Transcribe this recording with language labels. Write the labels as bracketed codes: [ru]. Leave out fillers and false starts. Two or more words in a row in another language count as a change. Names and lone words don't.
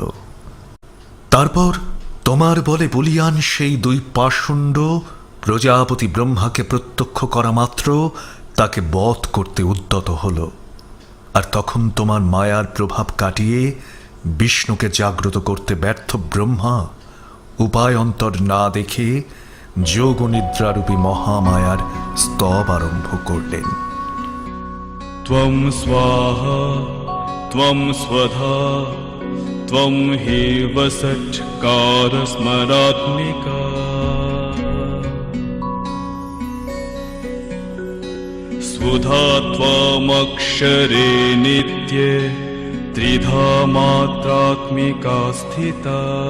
[bn] তারপর তোমার বলে বলিয়ান সেই দুই পাষণ্ড প্রজাপতি ব্রহ্মাকে প্রত্যক্ষ করা মাত্র তাকে বধ করতে উদ্যত হল। আর তখন তোমার মায়ার প্রভাব কাটিয়ে বিষ্ণুকে জাগ্রত করতে ব্যর্থ ব্রহ্মা উপায় অন্তর না দেখে যোগনিদ্রারূপী মহামায়ার স্তব আরম্ভ করলেন। [sa] त्वं स्वाहा त्वं स्वधा त्वं हि वसट्कारस्मरात्मिका स्वधा त्वमक्षरे नित्ये त्रिधा मात्रात्मिका स्थिता